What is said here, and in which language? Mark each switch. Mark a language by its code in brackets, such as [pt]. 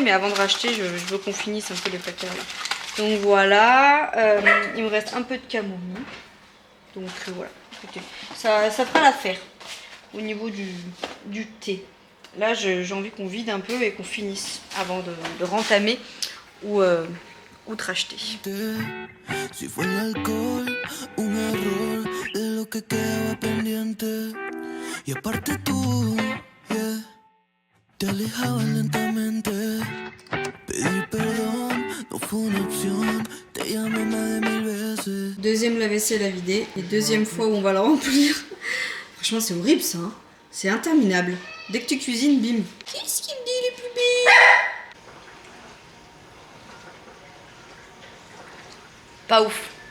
[fr] Mais avant de racheter, je veux qu'on finisse un peu les placards là. Donc voilà. Il me reste un peu de camomille. Donc voilà. Écoutez, ça fera l'affaire. Au niveau du thé. Là, j'ai envie qu'on vide un peu et qu'on finisse avant de rentamer ou de racheter. [es] Si fue el alcohol, un error de lo que quedaba pendiente. Y aparte tú, yeah, te alejabas lentamente. Pedir perdón no fue una opción. Te llamé más de 1000 veces. [fr] Deuxième lave-vaisselle à vider et deuxième fois où on va la remplir. Franchement, c'est horrible ça. Hein. C'est interminable. Dès que tu cuisines, bim. Qu'est-ce qu'il me dit, les pubis? Pas ouf.